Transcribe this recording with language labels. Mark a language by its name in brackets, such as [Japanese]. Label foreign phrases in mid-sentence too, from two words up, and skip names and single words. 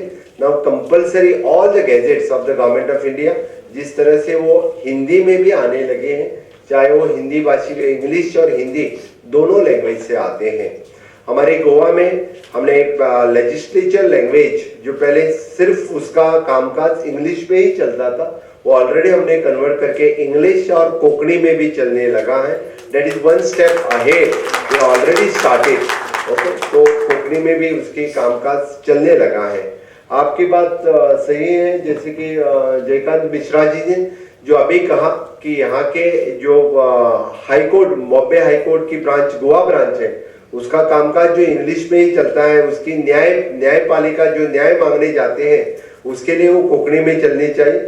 [English] now compulsory all the gazettes of the Government of India [Hindi] जिस तरह से वो हिंदी में भी आने लगे हैं, चाहे वो हिंदी भाषी इंग्लिश और हिंदी दोनों लैंग्वेज से आते हैं। हमारे गोवा में हमने एक [English] legislature language [Hindi] जो पहले सिर्फ उसका कामकाज इंग्लिश में ही चलता था, वो ऑलरेडी हमने कन्वर्ट करके इंग्लिश और कोंकणी में भी चलने लगा है। [English] That is one step ahead, we already started. [Hindi] ओके, तो कोंकणी में भी उसके कामकाज चलने लगा है। आपकी बात सही है, जैसे कि जयकांत मिश्रा जी ने जो अभी कहा कि यहाँ के जो [English] high court [Hindi] बॉम्बे हाई कोर्ट की ब्रांच गोवा ब्रांच है उसका कामकाज जो इंग्लिश में ही चलता है, उसकी न्यायपालिका जो न्याय मांगने जाते हैं उसके लिए वो कोंकणी में चलनी चाहिए।